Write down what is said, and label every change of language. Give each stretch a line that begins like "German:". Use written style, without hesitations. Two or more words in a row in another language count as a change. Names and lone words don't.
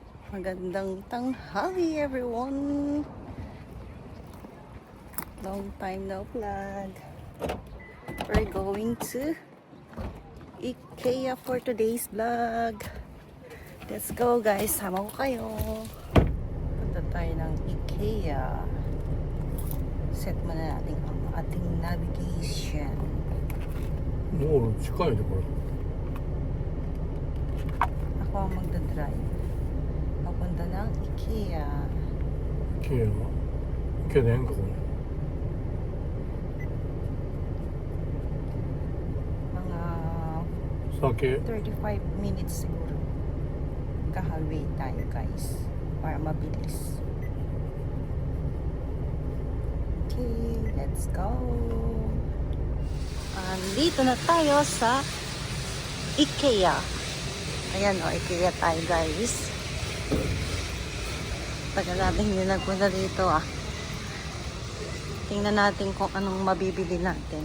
Filipino: Magandang tanghali everyone.
English: Long time no vlog. We're going to IKEA for today's vlog. Let's go guys,
Filipino: sama ko kayo. Punta tayo ng IKEA. Set muna natin ang ating navigation.
Japanese: もう近いねこれ。
Filipino: Ako ang magdadrive. Papunta ng IKEA.
Japanese: IKEA でええんかこれ。
Filipino: Mga
Japanese: 酒
Filipino: 35 minutes siguro. Kahalway tayo guys. Para mabilis.
English: Okay, let's go.
Filipino: Dito na tayo sa IKEA. Ayan o, IKEA tayo guys. Tagal natin hindi nagpunta dito ah. Tingnan natin kung anong mabibili natin.